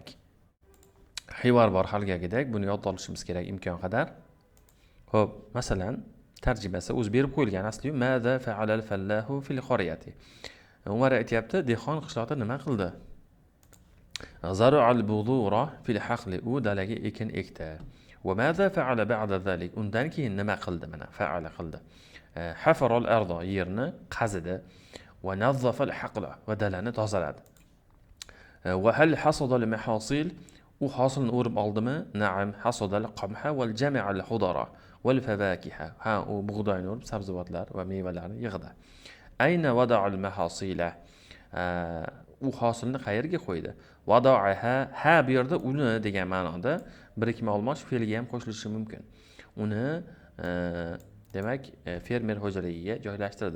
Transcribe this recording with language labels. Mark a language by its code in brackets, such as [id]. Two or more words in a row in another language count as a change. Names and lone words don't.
[uz] Hivor bor halgagidek, buni yodda olishimiz kerak imkon qadar. Xo'p, masalan, tarjimasi o'z berib qo'yilgan asli [ar] ماذا فعل الفلاح في القرية. [uz] Umar aytibdi, dehqon qishloqda nima qildi? [ar] زرع البذور في الحقل, [uz] u dalaga ekin ekdi. [ar] وماذا فعل بعد ذلك, [uz] undan keyin nima qildi? Mana fa'ala qildi. [ar] حفر الأرض, [uz] yerni qazidi [ar] ونظف الحقل, [uz] va dalani tozaladi. [ar] وهل حصد المحاصيل, [uz] u hosilni o'rib oldimi? [ar] نعم، حصد القمح وجمع الخضار والفواكه. [uz] Ha, u bug'doyni o'rib sabzavotlar va mevalarni yig'di. [ar] أين وضع المحاصيل, [uz] u hosilni qayerga qo'ydi? Wada'aha, ha bu yerda uni degan ma'noda birikma olmoq fe'liga ham qo'shilishi mumkin. Uni demak fermer xo'jaligiga joylashtirdi.